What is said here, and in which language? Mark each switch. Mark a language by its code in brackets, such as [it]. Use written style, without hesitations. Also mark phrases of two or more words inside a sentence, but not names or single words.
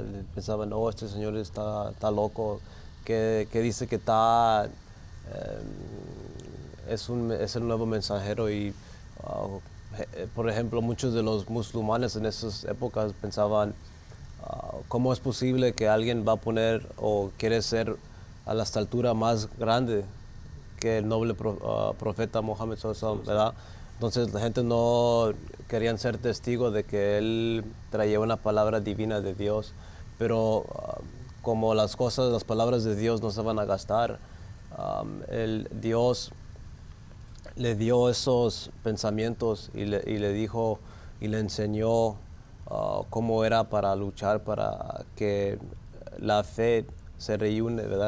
[es] Pensaba, no, este señor está loco, que dice que es el nuevo mensajero y, por ejemplo, muchos de los musulmanes en esas épocas pensaban, ¿cómo es posible que alguien va a poner o quiere ser a la estatura más grande que el noble profeta Muhammad [ar] صلى الله عليه وسلم, [es] ¿verdad? Entonces la gente no querían ser testigos de que él traía una palabra divina de Dios, pero como las palabras de Dios no se van a gastar, Dios le dio esos pensamientos y le dijo y le enseñó cómo era para luchar para que la fe se reúne, ¿verdad?